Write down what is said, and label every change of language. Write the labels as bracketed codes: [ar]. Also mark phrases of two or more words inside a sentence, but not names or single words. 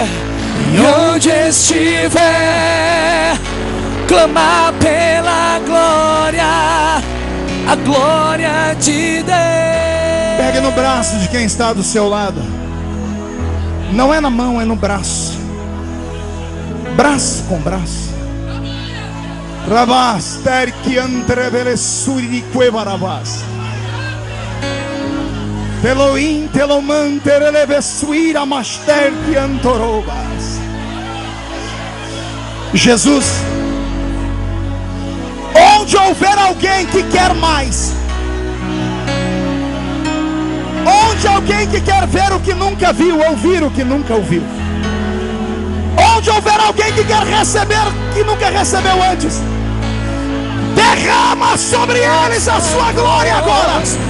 [pt] E onde estiver, clamar pela glória, a glória de Deus. Pegue no braço de quem está do seu lado. Não é na mão, é no braço. Braço com braço. Rabas terki entrevele suri quevarabas. Teloim telomanter levesuira master que antorobas. Jesus, onde houver alguém que quer mais, onde alguém que quer ver o que nunca viu, ouvir o que nunca ouviu, onde houver alguém que quer receber o que nunca recebeu antes, derrama sobre eles a sua glória agora.